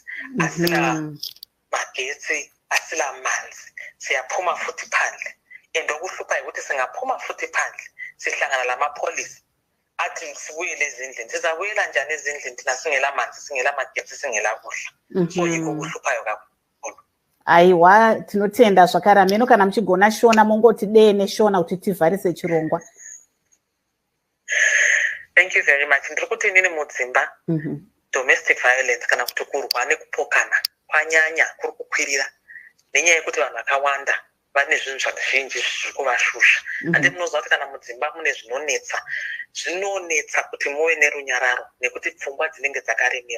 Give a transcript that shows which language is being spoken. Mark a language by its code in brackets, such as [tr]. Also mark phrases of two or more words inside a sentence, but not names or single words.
[nd] Asila magetsi, asila manzi, siyaphuma futhi phandle, and okuhluphayo ukuthi singaphuma futhi phandle sihlangana lamapholisa athi sibuyele ezindlini. Sizabuyela njani ezindlini thina singela manzi, singela magetsi, singela kudla? So yikho okuhluphayo kakhulu. [sn] Aiwa, tinotenda zvakare. Ameno kana muchigona Shona mongoti dee neShona kuti tivharise chirongwa. [en] Thank you very much. [sn] Ndiri kuti inini mudzimba [en] domestic violence [sn] kana kuti kurwa nekupokana kwanyanya kuri kukwirira nenyaya yekuti vanhu vakawanda vane zvinhu zvazhinji zviri kuvashusha. Ande munoziva kuti kana mudzimba mune zvinonetsa kuti muve nerunyararo nekuti pfungwa dzinenge dzakaremerwa.